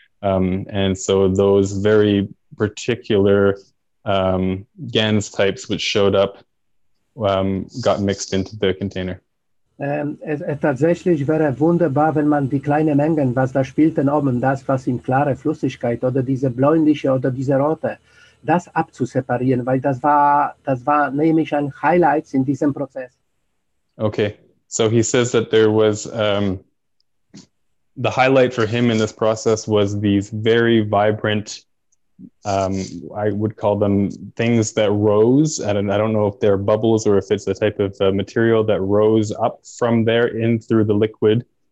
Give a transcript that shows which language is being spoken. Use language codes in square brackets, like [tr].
[en] And so those very particular GANs types which showed up got mixed into the container. [de] Tatsächlich wäre wunderbar, wenn man die kleinen Mengen, was da spielten oben, das, was in klare Flüssigkeit oder diese bläuliche oder diese rote, das abzuseparieren, weil das war nämlich ein Highlight in diesem Prozess. [en] Okay, so he says that there was the highlight for him in this process was these very vibrant, I would call them things that rose, and I don't know if they're bubbles or if it's a type of material that rose up from there in through the liquid.